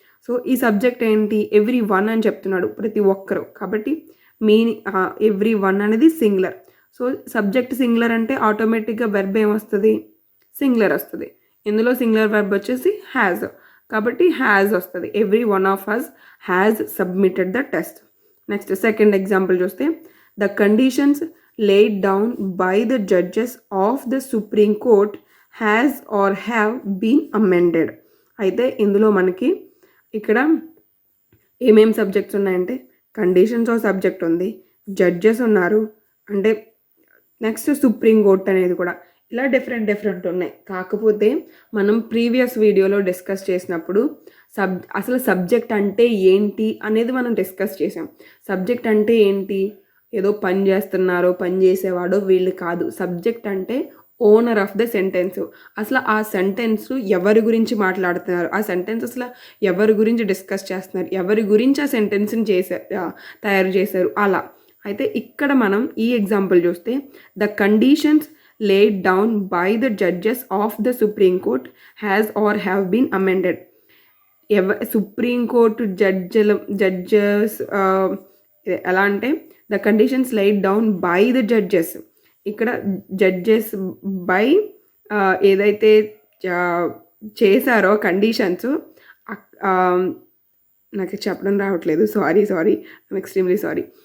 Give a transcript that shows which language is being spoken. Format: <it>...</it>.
<te>So ఈ subject ఏంటి? Every one అని చెప్తున్నాడు, ప్రతి ఒక్కరు. కాబట్టి ఎవ్రీ వన్ అనేది సింగులర్. సో సబ్జెక్ట్ సింగులర్ అంటే ఆటోమేటిక్గా వెర్బ్ ఏమొస్తుంది? సింగులర్ వస్తుంది. ఇందులో సింగులర్ వెర్బ్ వచ్చేసి హ్యాజ్, కాబట్టి హ్యాజ్ వస్తుంది.</te> <en>Every one of us has submitted the test. Next second example చూస్తే the conditions laid down by the judges of the Supreme Court has or have been amended.</en> <te>అయితే ఇందులో మనకి ఇక్కడ ఏమేం subjects ఉన్నాయంటే కండిషన్స్ ఆఫ్ సబ్జెక్ట్ ఉంది, judges ఉన్నారు, అంటే నెక్స్ట్ సుప్రీం కోర్ట్ అనేది కూడా. ఇలా డిఫరెంట్ ఉన్నాయి. కాకపోతే మనం ప్రీవియస్ వీడియోలో డిస్కస్ చేసినప్పుడు అసలు సబ్జెక్ట్ అంటే ఏంటి అనేది మనం డిస్కస్ చేసాం. సబ్జెక్ట్ అంటే ఏంటి? ఏదో పని చేస్తున్నారో, పని చేసేవాడో వీళ్ళు కాదు. సబ్జెక్ట్ అంటే</te> <en>Owner of the sentence.</en> <te>అసలు ఆ సెంటెన్స్ ఎవరి గురించి మాట్లాడుతున్నారు, ఆ సెంటెన్స్ అసలు ఎవరి గురించి డిస్కస్ చేస్తున్నారు, ఎవరి గురించి ఆ సెంటెన్స్ని తయారు చేశారు అలా. అయితే ఇక్కడ మనం ఈ ఎగ్జాంపుల్ చూస్తే</te> <en>The conditions laid down by the judges of the Supreme Court has or have been amended. Supreme court judges ఎలా అంటే the conditions laid down by the judges.</en> <te>ఇక్కడ జడ్జెస్ బై ఏదైతే చేశారో కండిషన్స్, నాకు చెప్పడం రావట్లేదు,</te> <en>Sorry I'm extremely sorry.</en>